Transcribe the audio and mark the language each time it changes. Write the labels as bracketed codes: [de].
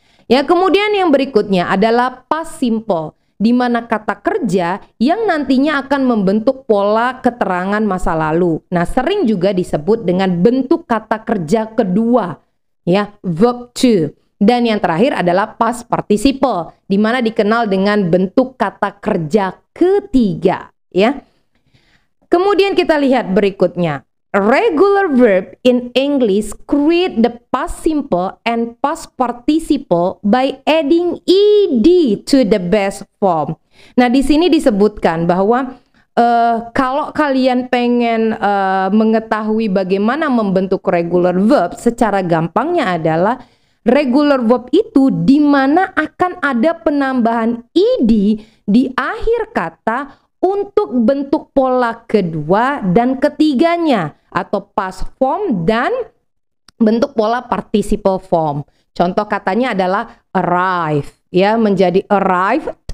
[id] Ya, kemudian yang berikutnya adalah past simple, di mana kata kerja yang nantinya akan membentuk pola keterangan masa lalu. Nah, sering juga disebut dengan bentuk kata kerja kedua, ya, verb to. Dan yang terakhir adalah past participle, di mana dikenal dengan bentuk kata kerja ketiga, ya. Kemudian kita lihat berikutnya. [en] Regular verb in English create the past simple and past participle by adding ed to the base form. [id] Nah, di sini disebutkan bahwa kalau kalian pengen mengetahui bagaimana membentuk regular verb, secara gampangnya adalah regular verb itu di mana akan ada penambahan ed di akhir kata untuk bentuk pola kedua dan ketiganya, atau past form dan bentuk pola participle form. Contoh katanya adalah arrive, ya, menjadi arrived